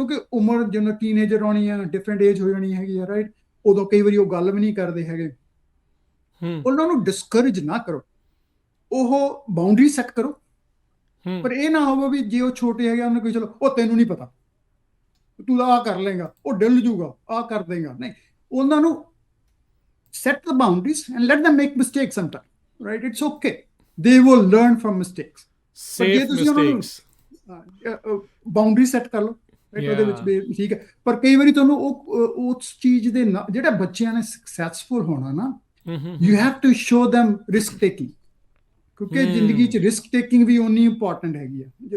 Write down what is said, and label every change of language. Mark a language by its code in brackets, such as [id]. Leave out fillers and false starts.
[pa] ਕਿਉਂਕਿ ਉਮਰ ਜਦੋਂ ਟੀਨੇਜਰ ਆਉਣੀ ਆ, ਡਿਫਰੈਂਟ ਏਜ ਹੋ ਜਾਣੀ ਹੈਗੀ ਆ, ਰਾਈਟ। ਉਦੋਂ ਕਈ ਵਾਰੀ ਉਹ ਗੱਲ ਵੀ ਨਹੀਂ ਕਰਦੇ ਹੈਗੇ। ਉਹਨਾਂ ਨੂੰ ਡਿਸਕਰੇਜ ਨਾ ਕਰੋ, ਉਹ ਬਾਉਂਡਰੀ ਸੈੱਟ ਕਰੋ। ਪਰ ਇਹ ਨਾ ਹੋਵੇ ਵੀ ਜੇ ਉਹ ਛੋਟੇ ਹੈਗੇ ਉਹਨੂੰ ਕੋਈ ਚਲੋ ਉਹ ਤੈਨੂੰ ਨਹੀਂ ਪਤਾ, ਤੂੰ ਆਹ ਕਰ ਲੇਗਾ, ਉਹ ਡਿੱਲ ਜੂਗਾ, ਆਹ ਕਰ ਦੇਗਾ। ਨਹੀਂ, ਉਹਨਾਂ ਨੂੰ [en] set the boundaries and let them make mistakes sometime, right? It's okay, they will learn from mistakes. [pa] ਪਰ ਜੇ ਤੁਸੀਂ ਉਹਨਾਂ ਨੂੰ ਬਾਉਂਡਰੀ ਸੈੱਟ ਕਰ ਲਓ, ਰਾਈਟ, ਉਹਦੇ ਵਿੱਚ ਵੀ ਠੀਕ ਹੈ। ਪਰ ਕਈ ਵਾਰੀ ਤੁਹਾਨੂੰ ਉਸ ਚੀਜ਼ ਦੇ ਨਾਲ, ਜਿਹੜਾ ਬੱਚਿਆਂ ਨੇ ਸਕਸੈਸਫੁਲ ਹੋਣਾ ਨਾ, [en] you have to show them risk taking, [pa] ਕਿਉਂਕਿ ਜ਼ਿੰਦਗੀ 'ਚ ਰਿਸਕ ਟੇਕਿੰਗ ਵੀ ਓਨੀ ਇੰਪੋਰਟੈਂਟ ਹੈਗੀ ਆ।